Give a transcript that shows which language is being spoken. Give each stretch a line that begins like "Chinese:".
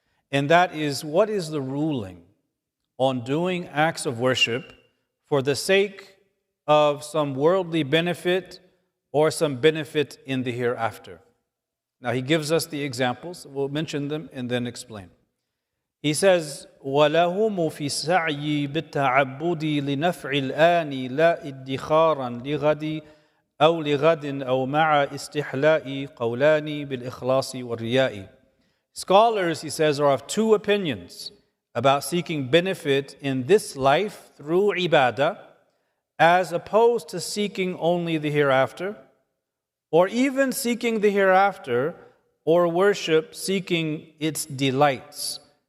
English: And that is, what is the ruling on doing acts of worship for the sake of some worldly benefit or some benefit in the hereafter? Now he gives us the examples. We'll mention them and then explain. He says,
Arabic: وَلَهُمُ فِي السَّعْيِ بِالتَّعَبُّدِ لِنَفْعِ الْآنِ لَا إِدِّخَارًا لِغَدِ أو لغد أو مع استحلاء قولان بالإخلاص والرياء.
English: Scholars, he says, are of two opinions about seeking benefit in this life through ibadah, as opposed to seeking only the hereafter, or even seeking the hereafter or worship seeking its delights